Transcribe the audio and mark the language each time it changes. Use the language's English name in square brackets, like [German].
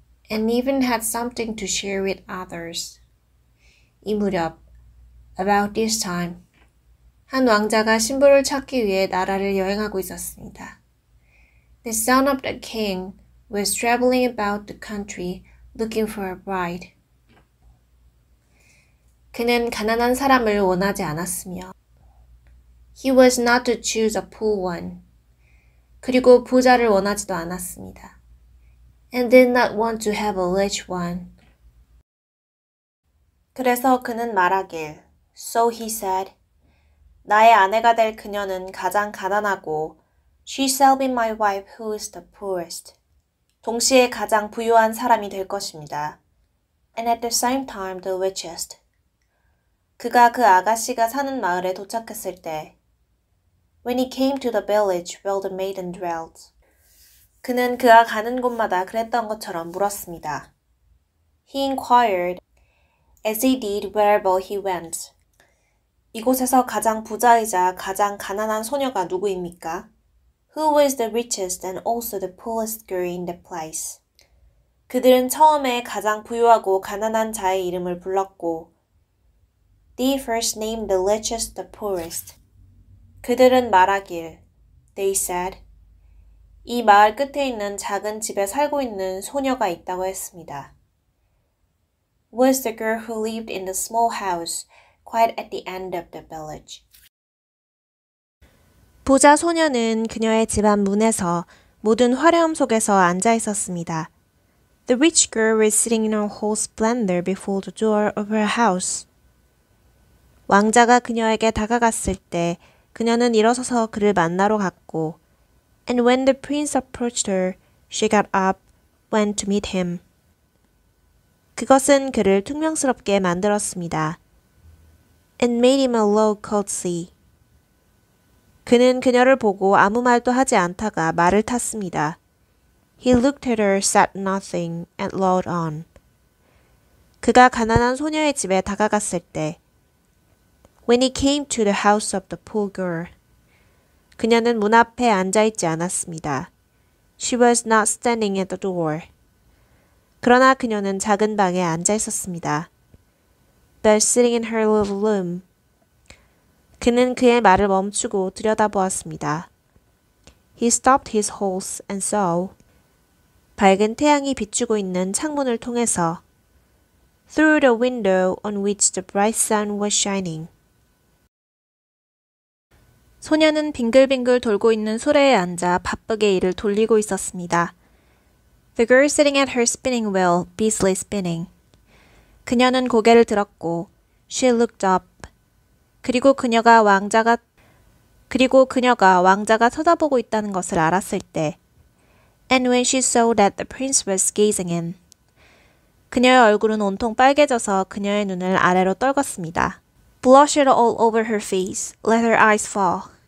[English] And even had something to share with others. [Korean] 이 무렵, [English] about this time, [Korean] 한 왕자가 신부를 찾기 위해 나라를 여행하고 있었습니다. [English] The son of the king was traveling about the country looking for a bride. [Korean] 그는 가난한 사람을 원하지 않았으며 [English] He was not to choose a poor one. [Korean] 그리고 부자를 원하지도 않았습니다. [English] And did not want to have a rich one. [Korean] 그래서 그는 말하길 [English] So he said, [Korean] 나의 아내가 될 그녀는 가장 가난하고 [English] She shall be my wife who is the poorest. [Korean] 동시에 가장 부유한 사람이 될 것입니다. [English] And at the same time the richest. [Korean] 그가 그 아가씨가 사는 마을에 도착했을 때 [English] When he came to the village where the maiden dwelt. [Korean] 그는 그가 가는 곳마다 그랬던 것처럼 물었습니다. [English] He inquired as he did wherever he went. [Korean] 이곳에서 가장 부자이자 가장 가난한 소녀가 누구입니까? [English] Who is the richest and also the poorest girl in the place? [Korean] 그들은 처음에 가장 부유하고 가난한 자의 이름을 불렀고 [English] They first named the richest the poorest. [Korean] 그들은 말하길 [English] They said [Korean] 이 마을 끝에 있는 작은 집에 살고 있는 소녀가 있다고 했습니다. [English] Was the girl who lived in the small house quite at the end of the village. [Korean] 부자 소녀는 그녀의 집안 문에서 모든 화려함 속에서 앉아 있었습니다. [English] The rich girl was sitting in her whole splendor before the door of her house. [Korean] 왕자가 그녀에게 다가갔을 때 그녀는 일어서서 그를 만나러 갔고 [English] And when the prince approached her, she got up, went to meet him. [Korean] 그것은 그를 퉁명스럽게 만들었습니다. [English] And made him a low courtesy. [Korean] 그는 그녀를 보고 아무 말도 하지 않다가 말을 탔습니다. [English] He looked at her, said nothing, and rode on. [Korean] 그가 가난한 소녀의 집에 다가갔을 때 [English] When he came to the house of the poor girl. [Korean] 그녀는 문 앞에 앉아있지 않았습니다. [English] She was not standing at the door. [Korean] 그러나 그녀는 작은 방에 앉아 있었습니다. [English] But sitting in her little room. [Korean] 그는 그의 말을 멈추고 들여다보았습니다. [English] He stopped his horse and saw. [Korean] 밝은 태양이 비추고 있는 창문을 통해서 [English] Through the window on which the bright sun was shining. [Korean] 소녀는 빙글빙글 돌고 있는 수레에 앉아 바쁘게 일을 돌리고 있었습니다. [English] The girl sitting at her spinning wheel, busily spinning. [Korean] 그녀는 고개를 들었고, [English] she looked up. [Korean] 그리고 그녀가 왕자가 쳐다보고 있다는 것을 알았을 때, [English] and when she saw that the prince was gazing in. [Korean] 그녀의 얼굴은 온통 빨개져서 그녀의 눈을 아래로 떨궜습니다. [English] Blushed all over her face, let her eyes fall.